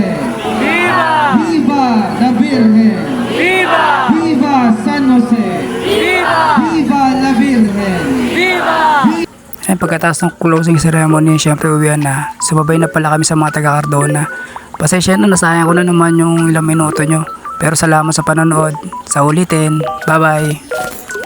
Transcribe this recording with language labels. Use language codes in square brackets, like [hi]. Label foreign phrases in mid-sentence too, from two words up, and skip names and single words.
[es] Viva! Viva la Virgen! Viva! Viva San Jose! Viva! Viva la Virgen! Viva! [tl] Ay, pagkatapos ng [en] closing ceremony, [tl] syempre uwian na. Sumabay na pala kami sa mga taga-Cardona. Pasensya na, nasayang ko na naman yung ilang minuto nyo. Pero salamat sa panonood. Sa ulitin. [en] Bye bye!